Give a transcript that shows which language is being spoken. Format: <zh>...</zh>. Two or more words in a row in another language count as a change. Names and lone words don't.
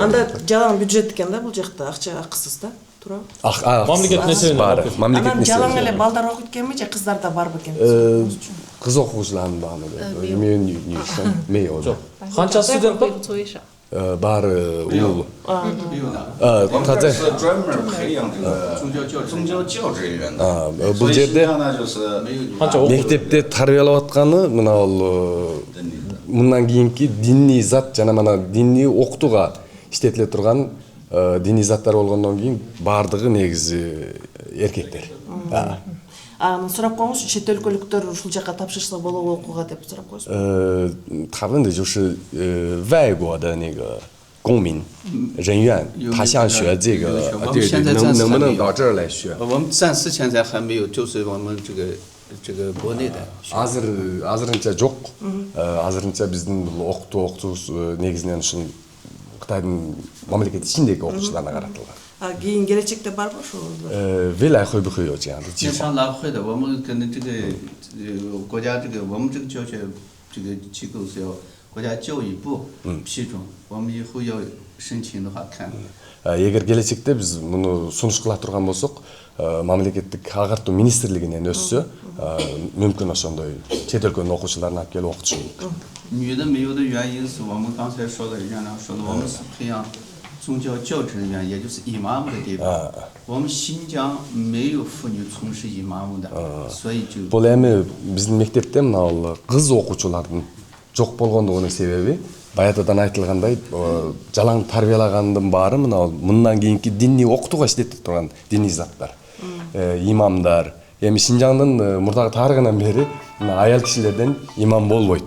<ky>анда жалаң бюджет экен да бул жакта, акча акысыз да, туура? Мамлекет несебинен. Мамлекет Анан жалаң эле несебинен. балдар окуйт экенби же кыздар да барбы экен? Кыз окуучулардын багы Канча Канча студент бар? баары улуу.</ky> <zh>我们这儿是专门培养这个宗教教职人员的。</zh> <ky>Бул жерде</ky> <zh>呢就是</zh> <ky>мектепте тарбиялап атканы мына ал мындан кийинки диний зат жана мына диний окутууга иштетиле турган диний заттар болгондон кийин баардыгы негизи эркектер. Анан сурап коюңузчу, чет өлкөлүктөр ушул жака тапшырса болобу окууга деп сурап коюңуз.</ky> <zh>他问的就是外国的那个公民人员，他想学这个，对对，能不能到这儿来学？我们暂时现在还没有，就是我们这个国内的。</zh> <ky>азырынча жок. Азырынча биздин бул окутуу негизинен ушул Кытайдын мамлекет ичиндеги окуучуларына каратылган. Кийин келечекте барбы ошол?</ky> <zh>未来会不会有这样的计划？上拉会的，我们跟这个国家我们这个教学这个机构是要国家教育部批准，我们以后要申请的话看。</zh> <ky>Эгер келечекте биз муну сунуш кыла турган болсок, мамлекеттик агартуу министрлигинен өссө, мүмкүн ошондой чет өлкөнүн окуучуларын алып келип окутушу мүмкүн.</ky> <zh>女的没有的原因是我们刚才说的，院长说的，我们是培养宗教教职人员，也就是伊玛目的地方。我们新疆没有妇女从事伊玛目的，所以就。</zh> <ky>Бул эми биздин мектепте мына кыз окуучулардын жок болгондугунун себеби баятадан айтылгандай жалаң тарбиялагандын баары мындан кийинки диний окутууга иштетип турган диний заттар. имамдар. Эми Шинжаңдын мурдагы тарыгынан бери аял кишилерден имам болбойт.</ky>